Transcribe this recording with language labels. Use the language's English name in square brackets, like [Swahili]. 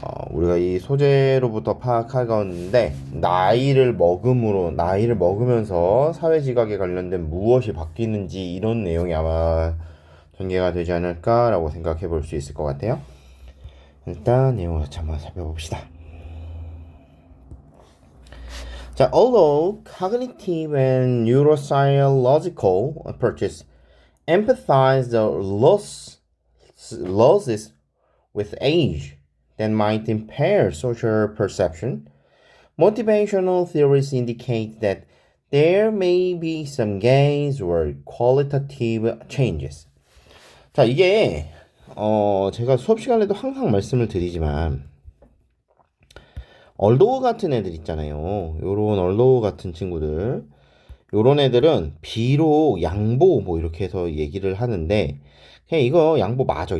[Korean] 우리가 이 소재로부터 파악하건데, 나이를 먹으면서 사회 지각에 관련된 무엇이 바뀌는지 이런 내용이 아마 전개가 되지 않을까라고 생각해 볼 수 있을 것 같아요. 일단 내용을 한번 살펴봅시다. [English] 자, although cognitive and neuropsychological approaches empathize the losses with age that might impair social perception, motivational theories indicate that there may be some gains or qualitative changes. [Korean] 자, 이게 제가 수업 시간에도 항상 말씀을 드리지만 얼도어 같은 애들 있잖아요. 요런 얼도어 같은 친구들. 요런 애들은 비록 양보 뭐 이렇게 해서 얘기를 하는데 그냥 이거 양보 맞아.